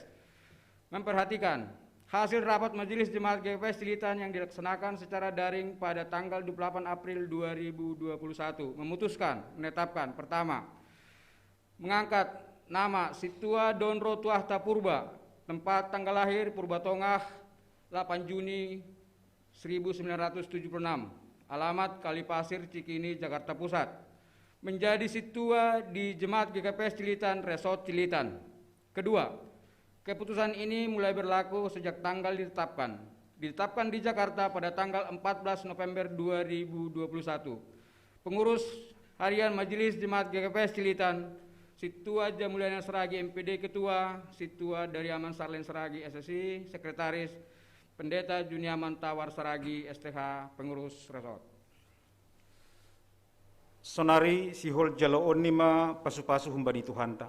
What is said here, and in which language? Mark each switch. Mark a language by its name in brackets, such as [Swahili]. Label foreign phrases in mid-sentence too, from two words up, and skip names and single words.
[Indonesian] Memperhatikan hasil rapat Majelis Jemaat GKPS Cilitan yang dilaksanakan secara daring pada tanggal 28 April 2021 memutuskan menetapkan pertama, mengangkat nama Situa Donro Tuahta Purba, tempat tanggal lahir Purba Tongah 8 Juni 1976, alamat Kalipasir Cikini, Jakarta Pusat, menjadi situa di Jemaat GKPS Cilitan Resort Cilitan. Kedua, keputusan ini mulai berlaku sejak tanggal ditetapkan di Jakarta pada tanggal 14 November 2021. Pengurus Harian Majelis Jemaat GKPS Cilitan, Situa Jamuliana Seragi MPD Ketua, Situa dari Aman Sarlen Seragi SSI, Sekretaris, Pendeta Juniaman Tawar Seragi STH, Pengurus Resort. [Batak Simalungun] Sonari sihol jaloon nima pasu-pasu humbani Tuhanta.